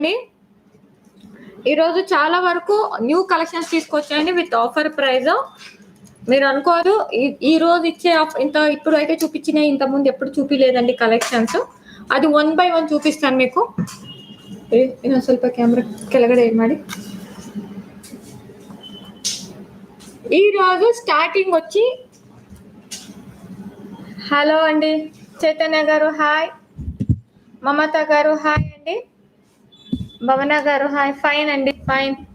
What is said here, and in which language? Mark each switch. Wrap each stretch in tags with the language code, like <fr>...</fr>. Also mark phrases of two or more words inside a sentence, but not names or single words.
<te>ఈరోజు చాలా వరకు</te> <en>new collections</en> <te>తీసుకొచ్చాయండి</te> <en>with offer price.</en> <te>మీరు అనుకోదు ఈ రోజు ఇచ్చే ఇంత ఇప్పుడు అయితే చూపించినాయి, ఇంత ముందు ఎప్పుడు చూపించలేదండి కలెక్షన్స్. అది</te> <en>1 by 1</en> <te>చూపిస్తాను మీకు.</te> <kn>ಸ್ವಲ್ಪ కెమెరా ಕೆಳಗಡೆ ಮಾಡಿ.</kn> <te>ఈ రోజు స్టార్టింగ్ వచ్చి</te> <en>hello andi</en> <te>చైతన్య గారు హాయ్, మమత గారు హాయ్ అండి, భవన గారు హాయ్,</te> <en>fine andi fine.</en>